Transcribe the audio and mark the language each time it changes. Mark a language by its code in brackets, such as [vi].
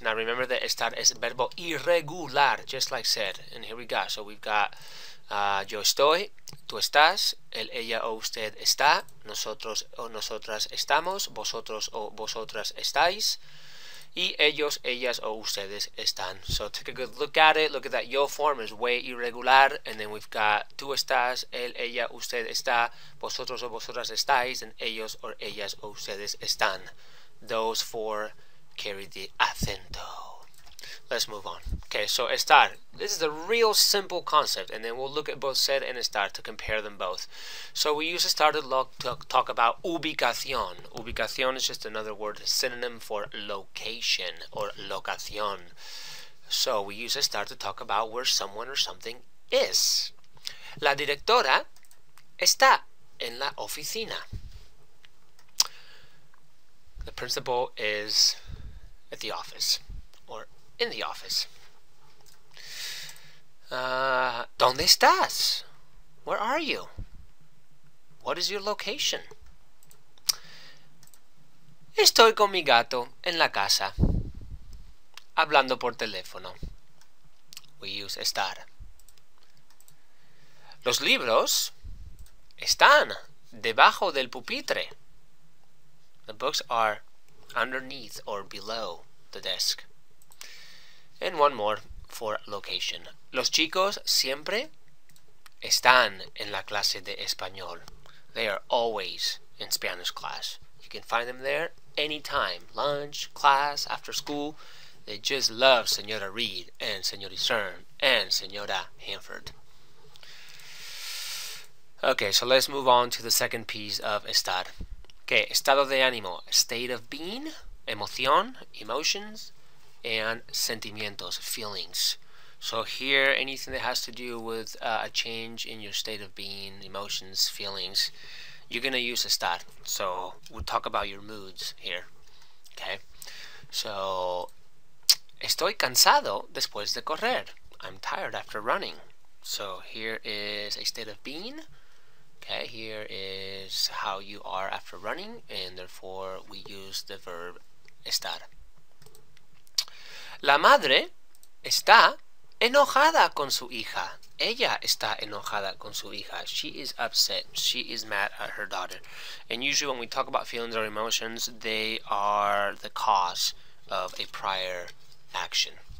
[en] Now remember that estar is verbo irregular, just like said. And here we go. So we've got [es] yo estoy, tú estás, él, ella o usted está, nosotros o nosotras estamos, vosotros o vosotras estáis, y ellos, ellas o ustedes están. [en] So take a good look at it. Look at that yo form is way irregular. And then we've got [es] tú estás, él, ella, usted está, vosotros o vosotras estáis, and ellos or ellas o ustedes están. [en] Those four carry the acento. Let's move on. Okay, so estar. This is a real simple concept, and then we'll look at both ser and estar to compare them both. So we use estar to talk about ubicación. Ubicación is just another word, synonym for location or locación. So we use estar to talk about where someone or something is. [es] La directora está en la oficina. [en] The principal is at the office, or in the office. [es] ¿Dónde estás? [en] Where are you? What is your location? [es] Estoy con mi gato en la casa, hablando por teléfono. [en] We use estar. [es] Los libros están debajo del pupitre. [en] The books are underneath or below the desk. And one more for location. [es] Los chicos siempre están en la clase de español. [en] They are always in Spanish class. You can find them there anytime. Lunch, class, after school. They just love Señora Reed and Señor Isern and Señora Hanford. Okay, so let's move on to the second piece of estar. Okay, estado de ánimo, state of being, emoción, emotions, and sentimientos, feelings. So here, anything that has to do with a change in your state of being, emotions, feelings, you're going to use estar. So we'll talk about your moods here. Okay. [es] So, estoy cansado después de correr. [en] I'm tired after running. So here is a state of being. Okay, here is how you are after running, and therefore we use the verb estar. [es] La madre está enojada con su hija. Ella está enojada con su hija. [en] She is upset. She is mad at her daughter. And usually when we talk about feelings or emotions, they are the cause of a prior action.